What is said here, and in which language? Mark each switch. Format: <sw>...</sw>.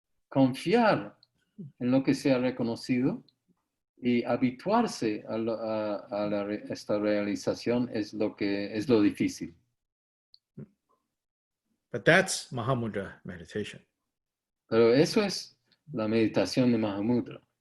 <es>Confiar en lo que se ha reconocido y habituarse a esta realización es lo difícil.</es> <en>But that's Mahamudra meditation.</en> <es>Pero eso es la meditación de Mahamudra.</es>